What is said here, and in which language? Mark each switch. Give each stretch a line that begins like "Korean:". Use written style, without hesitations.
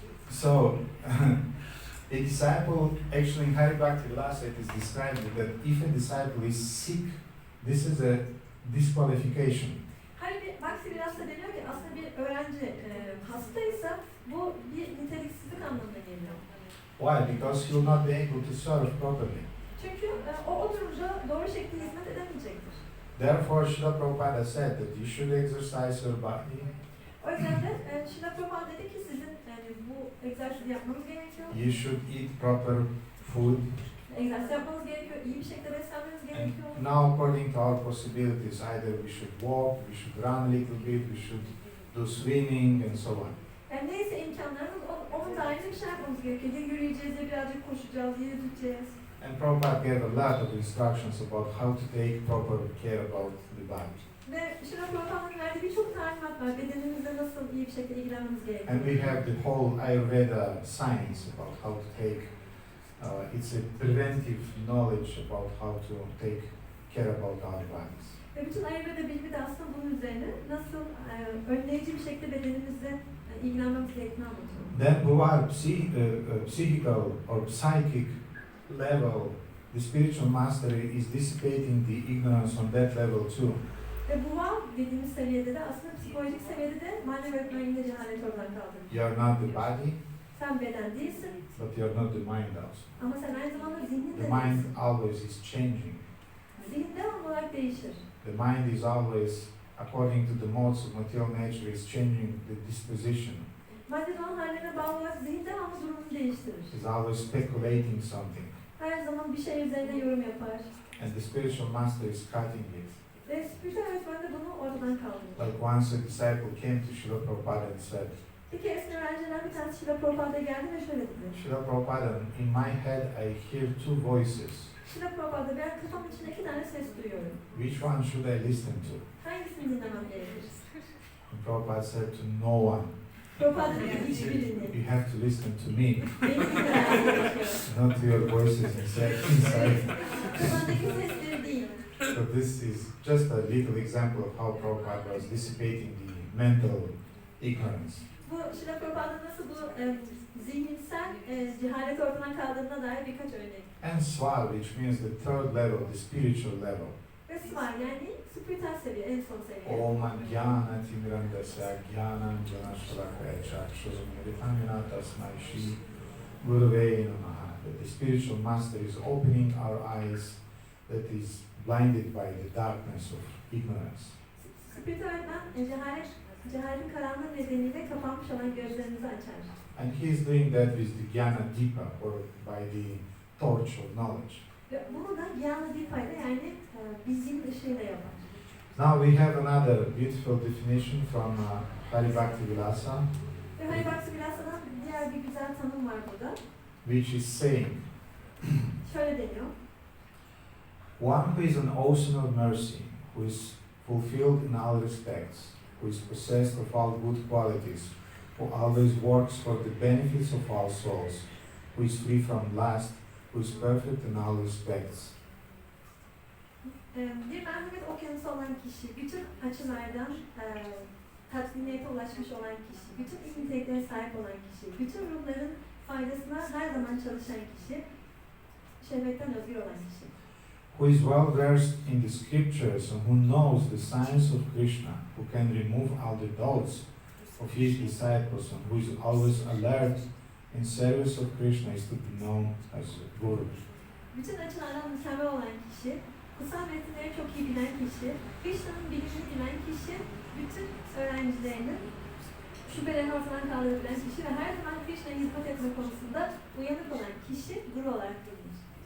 English: So, a disciple, actually in Hari Bhakti Vilasa it is described that if a disciple is sick, this is a disqualification.
Turkish: Hari Bhakti Vilas'ta deniyor ki aslında bir öğrenci hastaysa bu bir niteliksizlik anlamına geliyor.
English: Why? Because he will not be able to serve properly.
Turkish: Çünkü o durumda doğru şekilde hizmet edemeyecektir.
English: Therefore, Srila Prabhupada said that you should exercise your body.
Turkish: O yüzden de Srila Prabhupada dedi ki sizin bu egzersizi yapmanız gerekiyor.
English: You should eat proper food.
Turkish: Egzersiz yapmanız gerekiyor, iyi bir şekilde beslenmeniz
English: And
Turkish: gerekiyor.
English: now, according to our possibilities, either we should walk, we should run a little bit, we should do swimming, and so on.
Turkish: Yani neyse imkanlarımız onun dahilinde bir şey yapmamız gerekiyor. Ya yürüyeceğiz, ya birazcık koşacağız, ya yüzeceğiz.
English: And Prabhupada gave a lot of instructions about how to take proper care about the body.
Turkish: Ve Srila Prabhupa'nın verdiği birçok talimat var. Bedenimizle nasıl iyi bir şekilde ilgilenmemiz gerekiyor.
English: And we have the whole Ayurveda science about how to take, it's a preventive knowledge about how to take care about our bodies.
Turkish: Ve bütün Ayurveda bilimi de aslında bunun üzerine nasıl önleyici bir şekilde bedenimizle ilgilenmemiz gerektiğini anlatıyor.
English: Then Bhuvar, psychical or psychic level the spiritual master is dissipating the ignorance on that level too.
Turkish: Ve bu vav dediğimiz seviyede de aslında psikolojik seviyede de manevi öğretmen yine cehalet ortadan kaldırır.
English: You are not the body,
Turkish: Sen beden değilsin
English: but you are not the mind also.
Turkish: ama sen aynı zamanda zihnin
English: The
Turkish: de
English: mind
Turkish: değilsin.
English: always is changing.
Turkish: Zihin devamlı olarak değişir.
English: The mind is always, according to the modes of material nature, is changing the disposition.
Turkish: Madde doğan haline bağlı olarak zihin devamlı durumunu değiştirir.
English: Is always speculating something.
Turkish: Her zaman bir şey üzerine yorum yapar.
English: And the spiritual master is cutting it.
Turkish: Ve spiritüel öğretmen de bunu ortadan kaldırır.
English: Like once a disciple came to Srila Prabhupada and said,
Turkish: Bir keresinde öğrencilerden bir tanesi Şila Prabhupa'ya geldi ve şöyle dedi.
English: Srila Prabhupada, in my head I hear two voices.
Turkish: Şila Prabhupada, ben kafamın içinde 2 tane ses duyuyorum.
English: Which one should I listen to?
Turkish: Hangisini dinlemem gerekir?
English: And Prabhupada said to no one.
Turkish: Prabhupada dedi hiçbirini.
English: You have to listen to me,
Turkish: Beni dinlemen gerekiyor.
English: not to your voices inside.
Turkish: Kafandaki sesleri değil.
English: So this is just a little example of how Prabhupada was dissipating the mental ignorance.
Turkish: Bu Şila Prabhupada nasıl bu zihinsel cehalet ortadan kaldırdığına dair birkaç örnek.
English: And svar, which means the third level, the spiritual level.
Turkish: Ve var yani spiritüel seviye, en son seviye.
Sanskrit: Om Jnana Timirandasya Jnana Janashalakaya Chakshuram Mritamina Tasmai Shri Gurave Namaha.
English: That the spiritual master is opening our eyes that is blinded by the darkness of ignorance.
Turkish: Spiritüelden cehaletin karanlığı nedeniyle kapanmış olan gözlerinizi açar.
English: And he is doing that with the Jnana Deepa, or by the torch of knowledge.
Turkish: Ve bunu da Jnana Deepa'yla yani bilginin ışığıyla yapar.
English: Now we have another beautiful definition from Paribhakti Vilasa,
Turkish: Ve Pariprashna Vilasa'dan diğer bir güzel tanım var burada.
English: which is saying,
Turkish: Şöyle deniyor.
English: one who is an ocean of mercy, who is fulfilled in all respects, who is possessed of all good qualities, who always works for the benefits of all souls, who is free from lust, who is perfect in all respects.
Turkish: Bir merhamet okyanusu olan kişi, bütün açılardan tatminiyete ulaşmış olan kişi, bütün iyi niteliklere sahip olan kişi, bütün ruhların faydasına her zaman çalışan kişi, şehvetten özgür olan kişi.
English: Who is well versed in the scriptures and who knows the science of Krishna, who can remove all the doubts of his disciples and who is always alert in service of Krishna is to be known as a Guru.
Turkish: Bütün açılardan mükemmel olan kişi, kutsal metinleri çok iyi bilen kişi, Krishna'nın bilimini bilen kişi, bütün öğrencilerinin şüphelerini ortadan kaldırabilen kişi ve her zaman Krishna'ya hizmet etme konusunda uyanık olan kişi Guru olarak bilinir.